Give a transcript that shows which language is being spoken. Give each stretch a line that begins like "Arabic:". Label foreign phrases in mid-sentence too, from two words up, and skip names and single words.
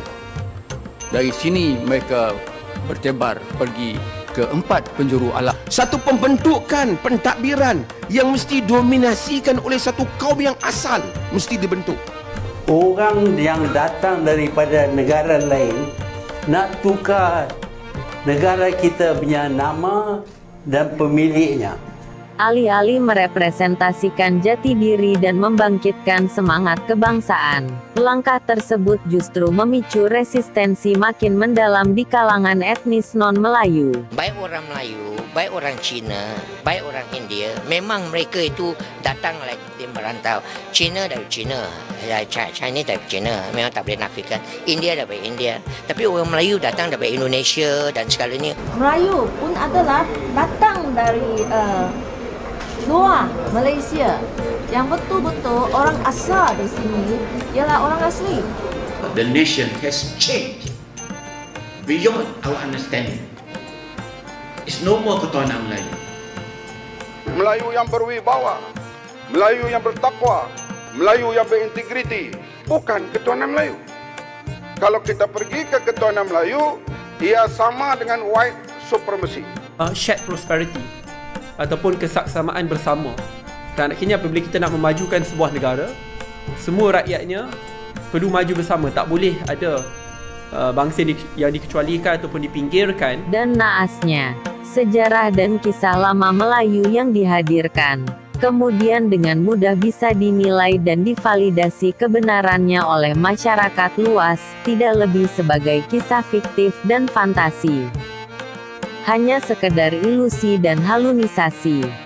Malay: Dari sini mereka bertebar pergi ke 4 penjuru alam. Satu pembentukan pentadbiran yang mesti dominasikan oleh satu kaum yang asal mesti dibentuk. Orang yang datang daripada negara lain nak tukar negara kita punya nama dan pemiliknya.
Indonesian: Alih-alih merepresentasikan jati diri dan membangkitkan semangat kebangsaan, langkah tersebut justru memicu resistensi makin mendalam di kalangan etnis non-Melayu.
Malay: Baik orang Melayu, baik orang Cina, baik orang India, memang mereka itu datang lagi merantau. Cina dari Cina, Chinese dari Cina, memang tak boleh nafikan. India dari India. Tapi orang Melayu datang dari Indonesia dan segalanya. Melayu pun adalah datang dari luar Malaysia, yang betul-betul orang asal di sini ialah orang asli.
English: The nation has changed beyond our understanding. It's no more
Malay: ketuhanan Melayu. Melayu yang berwibawa, Melayu yang bertakwa, Melayu yang berintegriti, bukan ketuhanan Melayu. Kalau kita pergi ke ketuhanan Melayu, ia sama dengan
English: white supremacy. Shared prosperity
Malay: ataupun kesaksamaan bersama. Dan akhirnya apabila kita nak memajukan sebuah negara, semua rakyatnya perlu maju bersama. Tak boleh ada bangsa yang dikecualikan ataupun dipinggirkan.
Indonesian: Dan naasnya, sejarah dan kisah lama Melayu yang dihadirkan, kemudian dengan mudah bisa dinilai dan divalidasi kebenarannya oleh masyarakat luas, tidak lebih sebagai kisah fiktif dan fantasi. Hanya sekedar ilusi dan halusinasi.